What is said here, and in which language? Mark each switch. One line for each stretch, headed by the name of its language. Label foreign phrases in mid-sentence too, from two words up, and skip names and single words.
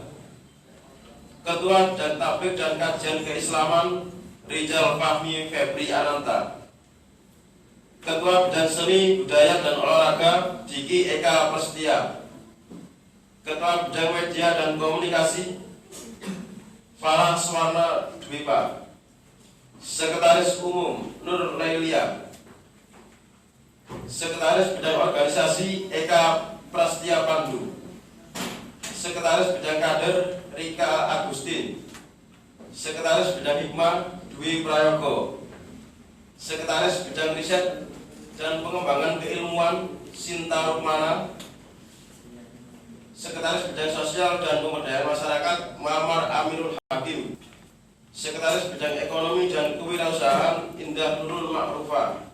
Indonesian: Ketua Bidang Tabligh dan Kajian Keislaman Rizal Fahmi Febri Ananta. Ketua Bidang Seni, Budaya dan Olahraga Diki Eka Prestia. Ketua Bidang Media dan Komunikasi Farah Swarna Dwipa. Sekretaris Umum Nur Lailia. Sekretaris Bidang Organisasi Eka Prastia Pandu. Sekretaris Bidang Kader Rika Agustin. Sekretaris Bidang Hikmah Dwi Prayogo. Sekretaris Bidang Riset dan Pengembangan Keilmuan Sinta Rukmana. Sekretaris Bidang Sosial dan Pemberdayaan Masyarakat Muhammad Aminul Hakim. Sekretaris Bidang Ekonomi dan Kewirausahaan Indah Nurul Ma'rufah.